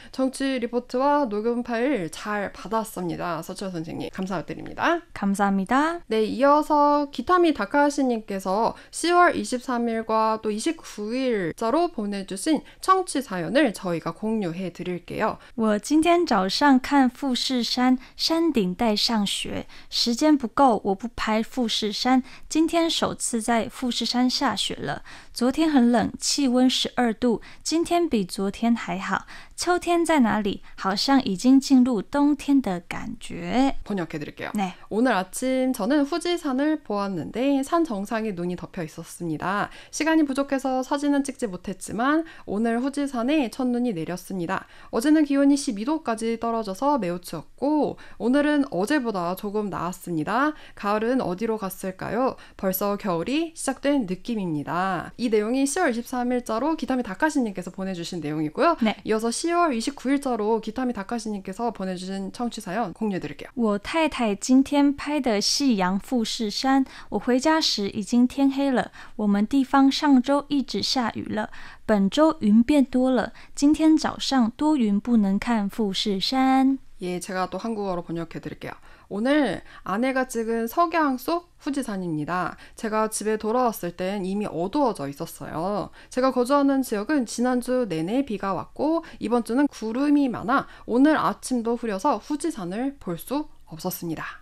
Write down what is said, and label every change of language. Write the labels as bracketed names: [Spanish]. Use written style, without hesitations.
[Korean] 청취 리포트와 녹음 파일 잘 받았습니다. 서철 선생님 감사드립니다. 감사합니다. 이어서 기타미 다카시님께서 10월 23일과 또 29일자로 보내주신 청취 사연을 저희가 공유해 드릴게요. [Chinese] 我今天早上看富士山，山顶带上雪，时间不够，我不拍富士山。今天首次在富士山下雪了。昨天很冷，气温12度，今天比昨天还好。秋天在哪里？好像已经进入冬天的感觉。 [Korean] 번역해 드릴게요. 오늘 아침 저는 후지산을 보았는데 산 정상에 눈이 많이 덮여 있었습니다. 시간이 부족해서 사진은 찍지 못했지만 오늘 후지산에 첫눈이 내렸습니다. 어제는 기온이 12도까지 떨어져서 매우 추웠고 오늘은 어제보다 조금 나았습니다. 가을은 어디로 갔을까요? 벌써 겨울이 시작된 느낌입니다. 이 내용이 10월 23일자로 기타미 다카시님께서 보내주신 내용이고요. 네. 이어서 10월 29일자로 기타미 다카시님께서 보내주신 청취 사연 공유해드릴게요. [Chinese] 我太太今天拍的夕阳富士山，我回家时已经天黑了。我们地方上周一直下雨了，本周云变多了。今天早上多云不能看富士山。 [Korean] 예, 제가 또 한국어로 번역해드릴게요. 오늘 아내가 찍은 석양 속 후지산입니다. 제가 집에 돌아왔을 땐 이미 어두워져 있었어요. 제가 거주하는 지역은 지난주 내내 비가 왔고 이번 주는 구름이 많아 오늘 아침도 흐려서 후지산을 볼 수 없었습니다.